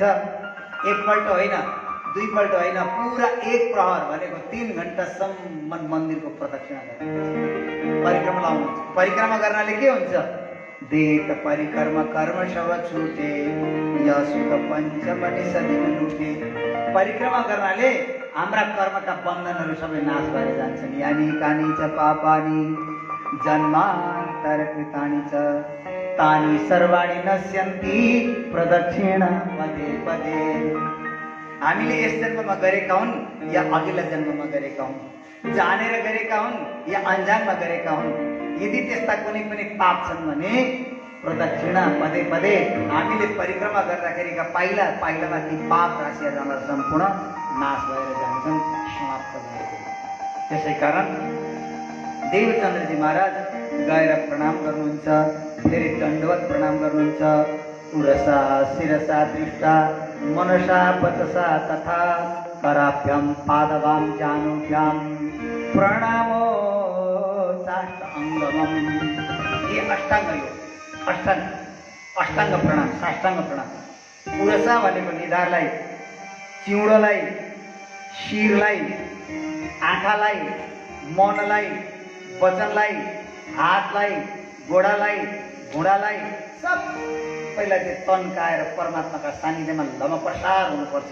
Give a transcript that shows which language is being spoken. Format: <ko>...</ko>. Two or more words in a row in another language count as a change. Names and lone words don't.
<ne>एकपल्ट होइन, दुईपल्ट होइन, पुरा 1 प्रहर भनेको 3 घण्टासम्म मन्दिरको प्रदक्षिणा गर्नुहुन्छ। परिक्रमा लाउनुहुन्छ। परिक्रमा गर्नाले के हुन्छ?</ne> <hi>देह परिक्रमा कर्म शव छुटे यसुख पञ्चवटी सदिन लुटे।</hi> <ne>परिक्रमा गर्नाले हाम्रा कर्मका बन्धनहरू सबै नाश भएर जान्छन्।</ne> <sa>यानी कानी च पापानी जन्मान्तर कृतानि च तानि सर्वाणि नश्यन्ति प्रदक्षिण पदे पदे।</sa> <ne>हामीले यस जन्ममा गरेका हुन् या अघिल्ला जन्ममा गरेका हुन्, जानेर गरेका हुन् या अनजानमा गरेका हुन्, यदि त्यस्ता कुनै पनि पाप छन् भने</ne> <sa>प्रदक्षिणा पदे पदे</sa> <ne>हामीले परिक्रमा गर्दाखेरिका पाइला पाइलामा ती पाप राशिहरू सम्पूर्ण नाश भएर जान्छन्, समाप्त भएर। त्यसै कारण देवचन्द्रजी महाराज गएर प्रणाम गर्नुहुन्छ, फेरि दण्डवत प्रणाम गर्नुहुन्छ।</ne> <sa>उरसा शिरसा दृष्टा मनसा वचसा तथा कराभ्याम पादवाम जानुभ्याम प्रणामो साष्टाङ्गम।</sa> <ne>ये अष्टाङ्ग योग, अष्टाङ्ग प्रणाम, साष्टाङ्ग प्रणाम। उरसा भनेको निधारलाई, चिउँडोलाई, शिरलाई, आँखालाई, मनलाई, वचनलाई, हातलाई, गोडालाई, घुँडालाई सबैलाई चाहिँ तन्काएर परमात्माका सानिध्यमा लमप्रसार हुनुपर्छ।</ne>